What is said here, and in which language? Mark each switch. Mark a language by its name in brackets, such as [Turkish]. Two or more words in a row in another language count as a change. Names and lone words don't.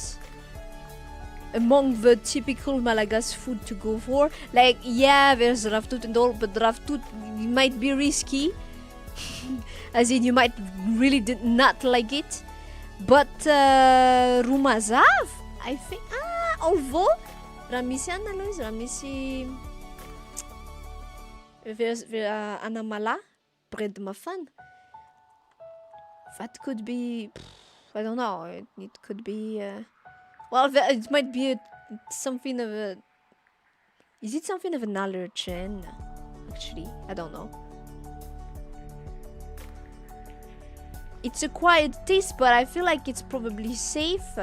[English] Among the typical Malagasy food to go for. Like, yeah, there's raftut and all, but raftut might be risky. As in, you might really not like it. But rumazav, I think, although [Malagasy] raha misy anna aloha izy, raha misy anamala, bread mafana, [English] that could be I don't know. It could be. Well, it might be something of a. Is it something of an allergen? Actually, I don't know. It's a quiet taste, but I feel like it's probably safe.